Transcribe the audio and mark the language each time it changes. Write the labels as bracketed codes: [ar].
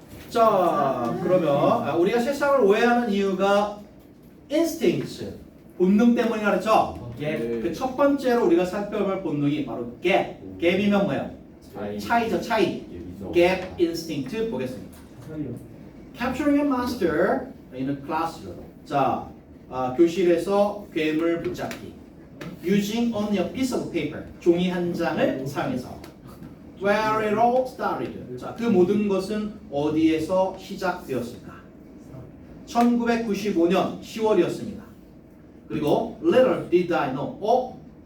[ko] 자, 그러면 우리가 세상을 오해하는 이유가 instincts, 본능 때문이라 그랬죠? 그 첫 번째로 우리가 살펴볼 본능이 바로 gap이면 뭐야? 차이죠, 차이. [en] gap instinct [ko] 보겠습니다. [en] Capturing a monster in a classroom. [ko] 자, 교실에서 괴물 붙잡기. [en] Using only a piece of paper. [ko] 종이 한 장을 사용해서. [en] Where it all started. [ko] 자, 그 모든 것은 어디에서 시작되었을까? 1995년 10월이었습니다. 그리고 [en] little did I know.